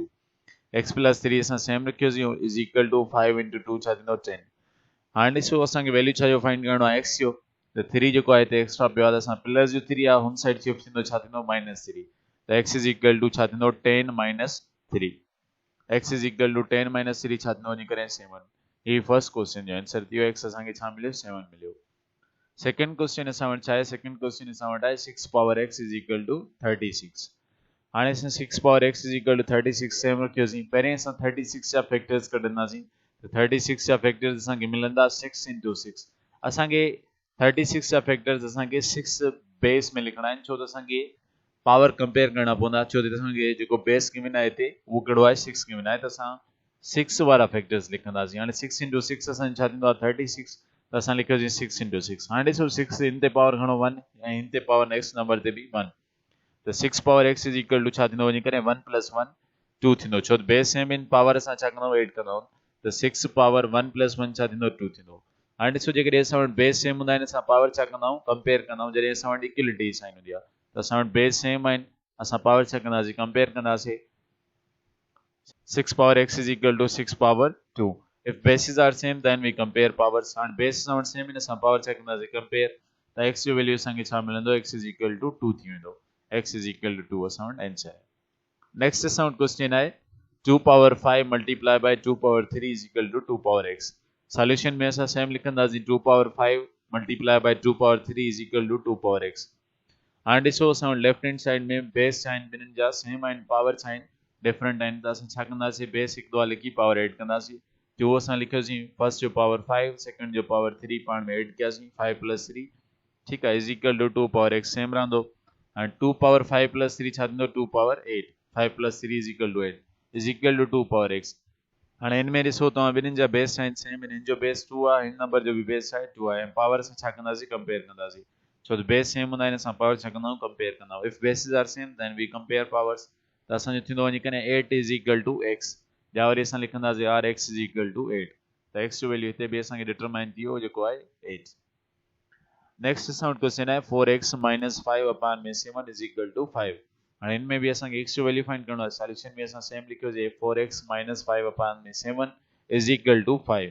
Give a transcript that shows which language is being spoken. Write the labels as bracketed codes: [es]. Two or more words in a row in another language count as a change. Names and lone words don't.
[sd] x + 3 असां सेम रखियोसीं = 5 × 2 छा थींदो 10. हाणे ॾिसो असां खे वैल्यू छा जो फाइंड करणो आहे x जो. त 3 जेको आहे हिते एक्स्ट्रा पियो आहे त असां प्लस जो 3 आहे हुन [en] side shift [sd] थींदो छा थींदो -3. त x = छा थींदो 10 - 3. x = 10 - 3 छा थींदो वञी करे 7. ही [en] first question [sd] जो आंसर थियो x असां खे छा मिलियो 7 मिलियो. [en] second question [sd] असां वटि छा आहे [en] second question [sd] असां वटि आहे 6 × x = 36. हाणे असां 6 × x = 36 सेम रखियोसीं. पहिरें असां 36 जा फैक्टर्स कढंदासीं. तो 36 जा फैक्टर्स असां खे मिलंदा 6 × 6. असां खे 36 जा फैक्टर्स असां खे 6 बेस में लिखणा आहिनि छो त असां खे [en] power compare [sd] करना पवंदा छो त असां खे जेको [en] base given [sd] आहे हिते उहो कहिड़ो आहे 6 गिवन आहे. त असां 6 वारा फैक्टर्स लिखंदासीं. हाणे 6 × 6 असां छा थींदो आहे 36. त असां लिखियोसीं 6 × 6. हाणे ॾिसो 6 इन ते पावर खणो 1 ऐं इन ते [en] power next number [sd] ते बि 1. त 6 × x = छा थींदो वञी करे 1 + 1 2 थींदो छो त [en] base same [sd] इन पावर असां छा कंदा 8 कंदा. त 6 पावर 1 + 1 छा थींदो 2 थींदो. हाणे ॾिसो जेकॾहिं असां वटि [en] base same [sd] हूंदा आहिनि असां पावर छा कंदा आहियूं कंपेयर कंदा आहियूं जॾहिं असां वटि [en] equality sign [sd] हूंदी आहे. त असां वटि [en] base same [sd] आहिनि असां पावर छा कंदासीं कंपेयर कंदासीं. 6 × x = 6 ^ 2. [en] If bases are same then we compare powers. [sd] And base असां वटि सेम आहिनि असां पावर छा कंदासीं कंपेयर. त x जो वैल्यू असां खे छा मिलंदो x = 2 थी वेंदो. x = 2 असां वटि आंसर आहे. नेक्स्ट असां वटि क्वेश्चन आहे 2 ^ 5 × 2 ^ 3 = 2 ^ x. सॉल्यूशन में असां सेम लिखंदासीं 2 ^ 5 × 2 ^ 3 = 2 ^ x. हाणे ॾिसो असां वटि [en] left hand side [sd] में बेस आहिनि ॿिन्हिनि जा सेम आहिनि पावर आहिनि डिफरेंट आहिनि. त असां छा कंदासीं बेस हिकु दफ़ा लिखी [en] power add [sd] कंदासीं. 2 असां लिखियोसीं फर्स्ट जो पावर 5 सेकंड जो पावर 3 पाण में ऐड कयासीं 5 + 3 ठीकु आहे = 2 ^ x सेम रहंदो. हाणे 2 ^ 5 + 3 छा थींदो 2 ^ 8. 5 + 3 = 8 = 2 ^ x. हाणे इन में ॾिसो तव्हां ॿिन्हिनि जा बेस आहिनि सेम हिन जो बेस 2 आहे हिन नंबर जो बि बेस आहे 2 आहे ऐं पावर असां छा कंदासीं कंपेयर कंदासीं छो त [en] base same [sd] हूंदा आहिनि असां पावर छा कंदा आहियूं कंपेयर कंदा आहियूं. [en] If bases are same then we compare powers. [sd] त असांजो थींदो वञी करे 8 = x या वरी असां लिखंदासीं r(x) = 8. त x जो वैल्यू हिते बि असांखे डिटरमाइन थी वियो जेको आहे 8. नेक्स्ट असां वटि क्वेश्चन आहे 4x - 5/7 = 5. हाणे इनमें बि असांखे x जो वैल्यू फाइंड करणो आहे. सॉल्यूशन में असां सेम लिखियोसीं 4x - 5/7 = 5.